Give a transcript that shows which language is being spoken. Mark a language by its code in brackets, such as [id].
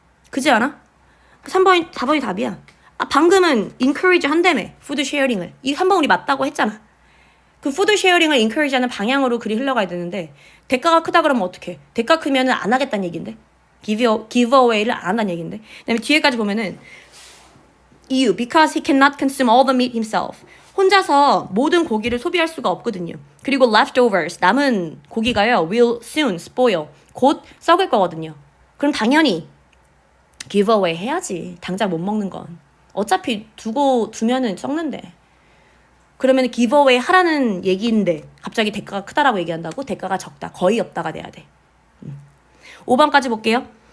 [ko] 그지 않아? 3번이, 4번이 답이야. 아, 방금은 encourage 한다며. 푸드 쉐어링을. 이 한 번 우리 맞다고 했잖아. 그 푸드 쉐어링을 encourage 하는 방향으로 글이 흘러가야 되는데 대가가 크다 그러면 어떡해? 대가 크면 안 하겠다는 얘기인데. giveaway를 안 한다는 얘기인데. 그다음에 뒤에까지 보면은 이유 [en] because he cannot consume all the meat himself. [ko] 혼자서 모든 고기를 소비할 수가 없거든요. [en] 그리고 leftovers [ko] 남은 고기가요 [en] will soon spoil. [ko] 곧 썩을 거거든요. 그럼 당연히 giveaway 해야지. 당장 못 먹는 건. 어차피 두면은 썩는데. 그러면 giveaway 하라는 얘기인데 갑자기 대가가 크다라고 얘기한다고? 대가가 적다. 거의 없다가 돼야 돼. 5번까지 볼게요.